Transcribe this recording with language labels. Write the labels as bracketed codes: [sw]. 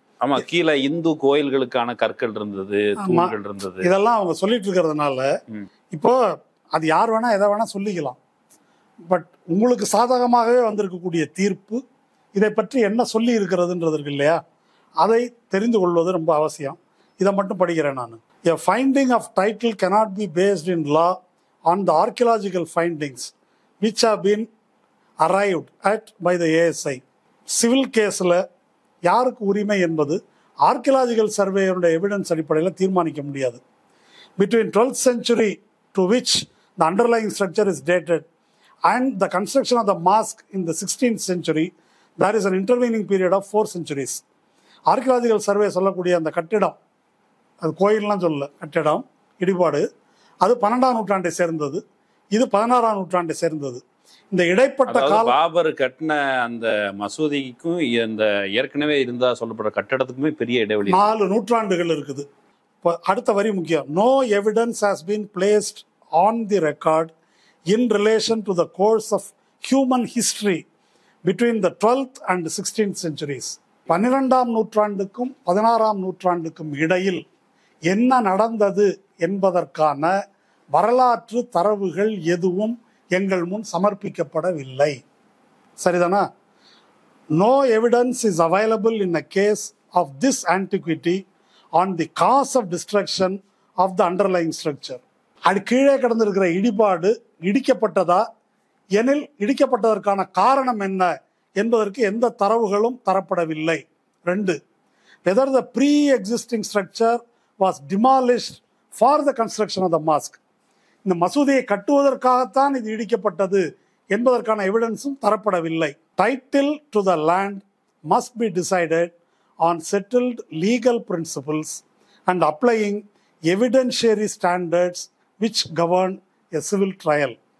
[ta] ஆமாம், கீழே இந்து கோயில்களுக்கான கற்கள் இருந்தது, தூண்கள் இருந்தது, இதெல்லாம் அவங்க சொல்லிட்டு இருக்கிறதுனால இப்போ அது யார் வேணால் எதை வேணால் சொல்லிக்கலாம். பட் உங்களுக்கு சாதகமாகவே வந்திருக்கக்கூடிய தீர்ப்பு இதை பற்றி என்ன சொல்லி இருக்கிறதுன்றது இருக்கு இல்லையா, அதை தெரிந்து கொள்வது ரொம்ப அவசியம். இதை மட்டும் படிக்கிறேன் நான். [en] A finding of title cannot be based in law on the archaeological findings which have been arrived at by the ASI. [ta] Civil கேஸில் யாருக்கு உரிமை என்பது ஆர்கியலாஜிக்கல் சர்வேயோட எவிடன்ஸ் அடிப்படையில் தீர்மானிக்க முடியாது. [en] Between 12th century to which the underlying structure is dated and the construction of the mosque in the 16th century, there is an intervening period of 4 centuries. [ta] Archaeological survey சொல்லக்கூடிய அந்த கட்டிடம், அது கோயில்லாம் சொல்ல, கட்டிடம் இடிபாடு, அது 12ஆம் நூற்றாண்டை சேர்ந்தது, இது 16ஆம் நூற்றாண்டை சேர்ந்தது. இந்த இடைப்பட்ட காலம் பாபர் கட்டின அந்த மசூதிக்கும் இந்த ஏற்கனவே இருந்தா சொல்லப்படுற கட்டடத்துக்குமே பெரிய இடைவெளி 4 நூற்றாண்டுகள் இருக்குது. இப்போ அடுத்த வரி முக்கியம். [en] No evidence has been placed on the record in relation to the course of human history between the 12th and 16th centuries. [ta] 12ஆம் நூற்றாண்டுக்கும் 16ஆம் நூற்றாண்டுக்கும் இடையில் என்ன நடந்தது என்பதற்கான வரலாற்று தரவுகள் எதுவும் எங்கள் முன் சமர்ப்பிக்கப்படவில்லை. சரிதானா? No evidence is available in a case of this antiquity on the cos of destruction of the underlying structure. அது கீழே கிடந்திருக்கிற இடிபாடு இடிக்கப்பட்டதா எனில் இடிக்கப்பட்டதற்கான காரணம் என்ன என்பதற்கு எந்த தரவுகளும் தரப்படவில்லை. [en] 2, whether the pre-existing structure was demolished for the construction of the mosque. [ta] இந்த மசூதியை கட்டுவதற்காகத்தான் இது இடிக்கப்பட்டது என்பதற்கான எவிடன்ஸும் தரப்படவில்லை. [en] Title to the land must be decided on settled legal principles and applying evidentiary standards which govern a civil trial.